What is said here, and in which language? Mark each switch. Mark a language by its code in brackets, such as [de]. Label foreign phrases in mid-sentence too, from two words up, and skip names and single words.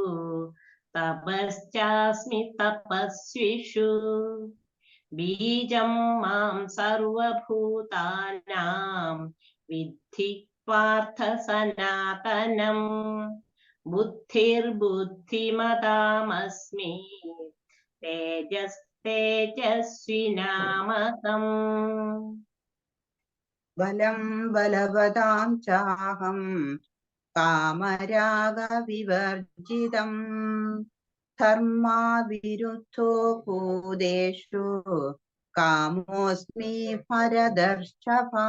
[sa] തപശ്ചാസ്മി തപസ്വിഷു ബീജം മാം സർവഭൂതാനാം വിദ്ധി പാർത്ഥ സനാതനം ബുദ്ധിർബുദ്ധിമതാമസ്മി തേജസ് तेजस्विनामहम्। बलं बलवतां चाहं कामरागविवर्जितम् धर्माविरुद्धो भूतेषु कामोऽस्मि भरतर्षभा।